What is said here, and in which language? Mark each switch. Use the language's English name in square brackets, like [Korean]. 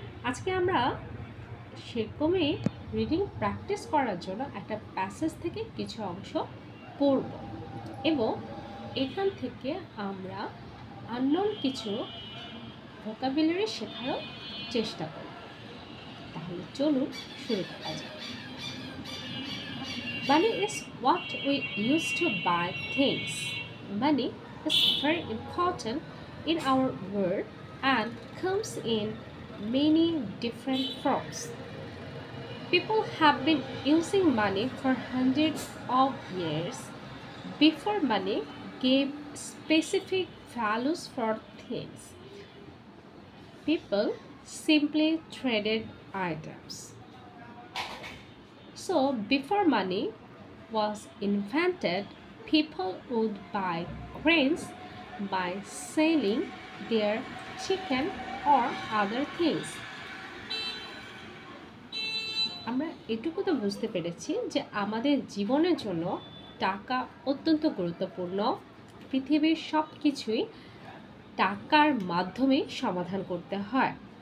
[Bangla] আজকে আমরা সেরকমই রিডিং প্র্যাকটিস করার জন্য একটা প্যাসেজ থেকে কিছু অংশ পড়ব এবং এখান থেকে আমরা আননোন কিছু ভোকাবুলারি শেখারও চেষ্টা করব। তাহলে চলুন শুরু করা যাক। [English] Money is what we use to buy things. Money is very important in our world and comes in many different forms. People have been using money for hundreds of years. Before money gave specific values for things, people simply traded items. So, before money was invented, people would buy grains by selling their chicken or other things. [Bangla] আমরা এটুকু তো বুঝতে পেরেছি যে আমাদের জীবনের জন্য টাকা অত্যন্ত গুরুত্বপূর্ণ। পৃথিবীর সব কিছুই টাকার মাধ্যমেই সমাধান করতে হয়।